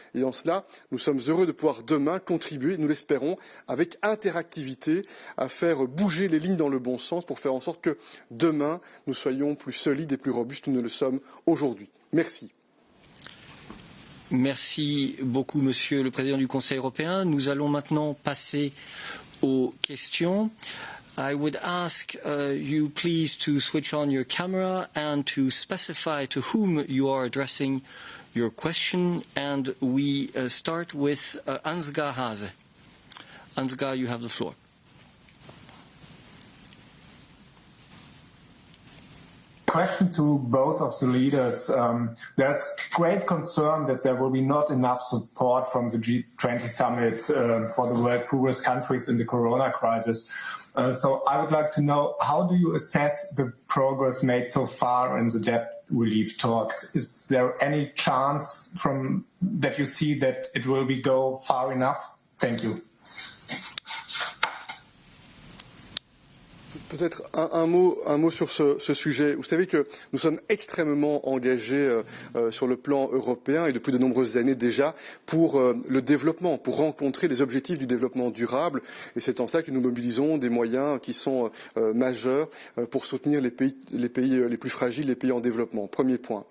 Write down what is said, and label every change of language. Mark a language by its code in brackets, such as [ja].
[fr] Et en cela, nous sommes heureux de pouvoir demain contribuer, nous l'espérons, avec interactivité, à faire bouger les lignes dans le bon sens pour faire en sorte que demain, nous soyons plus solides et plus robustes que nous ne le sommes aujourd'hui. Merci. Merci beaucoup, Monsieur le Président du Conseil européen. Nous allons maintenant passer aux questions. [en] I would ask you please to switch on your camera and to specify to whom you are addressing your question. And we start with Ansgar Hase. Ansgar, you have the floor. Question to both of the leaders. There's great concern that there will be not enough support from the G20 summit for the world poorest countries in the corona crisis. So I would like to know, how do you assess the progress made so far in the debt relief talks? Is there any chance that you see that it will go far enough? Thank you. [fr] Peut-être un mot sur ce sujet. Vous savez que nous sommes extrêmement engagés sur le plan européen et depuis de nombreuses années déjà pour le développement, pour rencontrer les objectifs du développement durable. Et c'est en ça que nous mobilisons des moyens qui sont majeurs pour soutenir les pays les plus fragiles, les pays en développement. Premier point.